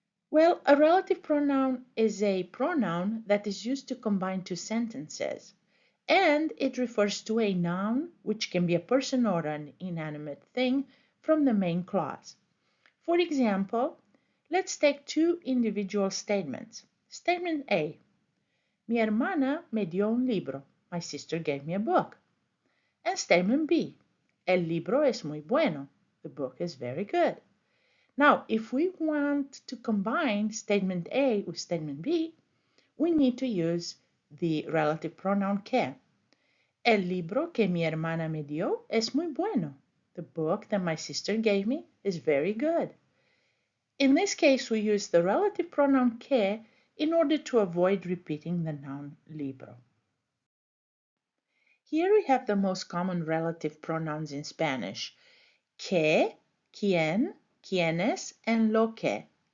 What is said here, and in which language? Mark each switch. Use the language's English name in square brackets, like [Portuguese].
[English] Well, a relative pronoun is a pronoun that is used to combine two sentences, and it refers to a noun, which can be a person or an inanimate thing, from the main clause. For example, let's take two individual statements. Statement A. [Spanish] Mi hermana me dio un libro. [English] My sister gave me a book. And statement B. [Spanish] El libro es muy bueno. [English] The book is very good. Now, if we want to combine statement A with statement B, we need to use the relative pronoun que. [Spanish] El libro que mi hermana me dio es muy bueno. [English] The book that my sister gave me is very good. In this case, we use the relative pronoun que in order to avoid repeating the noun libro. Here we have the most common relative pronouns in Spanish: que, quien, quienes, and lo que.